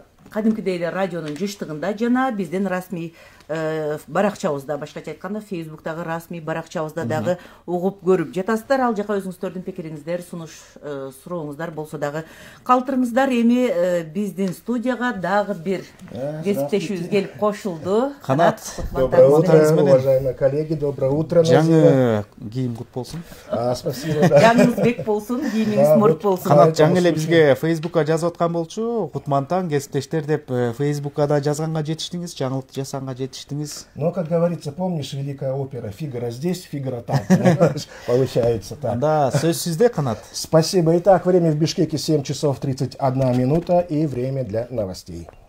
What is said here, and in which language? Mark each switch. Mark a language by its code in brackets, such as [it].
[ky] кадимкидей эле радионун жыштыгында жана биздин расмий баракчабызда, башкача айтканда Facebook'тагы расмий баракчабызда дагы угуп көрүп жатасыздар. Ал жака өзүңүздөрдүн пикириңиздер, сунуш сурооңуздар болсо дагы калтырыңыздар. Эми биздин студияга дагы бир кесиптешибиз келип кошулду. Канат, [ru] доброе утро, уважаемые коллеги, доброе утро. [ky] Жаңы кийим кут болсун. [ru] Спасибо. [ky] Жаңыңыз бек болсун, кийимиңиз мурт болсун. Канат жаңы эле бизге Facebook'ка жазып аткан болчу. Кутмантан кесиптештер деп Facebook'ка да жазганга жетиштиңиз, жаңылык жасаганга жетиштиңиз. [ru] Но, как говорится, помнишь, великая опера «Фигаро здесь, Фигаро там». Получается так. [ky] Да, сөз сизде, Канат. [ru] Спасибо. Итак, время в Бишкеке 7 часов 31 минута и время для новостей.